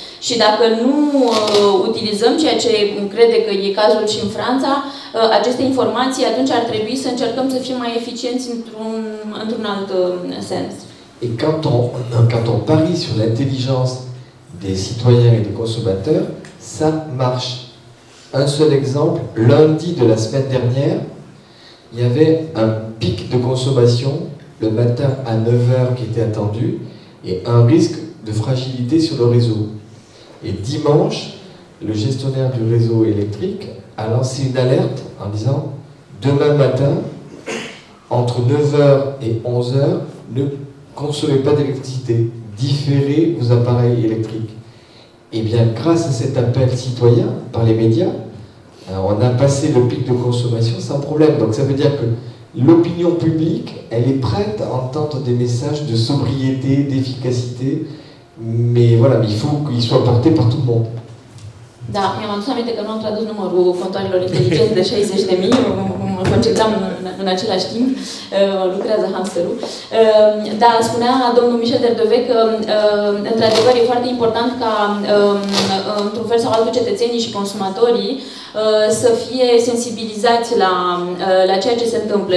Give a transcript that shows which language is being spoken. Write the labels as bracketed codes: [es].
[ro] Și dacă nu utilizăm ceea ce crede că e cazul și în Franța, aceste informații, atunci ar trebui să încercăm să fim mai eficienți într-un alt sens. [fr] Et quand on parie sur l'intelligence des citoyens et des consommateurs, ça marche. Un seul exemple, lundi de la semaine dernière, il y avait un pic de consommation le matin à 9h qui était attendu et un risque de fragilité sur le réseau. Et dimanche, le gestionnaire du réseau électrique a lancé une alerte en disant « Demain matin, entre 9h et 11h, ne consommez pas d'électricité, différez vos appareils électriques. » Et bien, grâce à cet appel citoyen par les médias, on a passé le pic de consommation sans problème. Donc ça veut dire que l'opinion publique, elle est prête à entendre des messages de sobriété, d'efficacité, mais voilà, mais il faut qu'il soit porté par tout le monde. [ro] Da, mi-am adus aminte că nu am tradus numărul contoarelor inteligente de 60.000, mă concentram în același timp, lucrează hamsterul. Da, spunea domnul Michel Derdover că, într-adevăr, e foarte important ca, într-un fel sau altul, cetățenii și consumatorii să fie sensibilizați la ceea ce se întâmplă.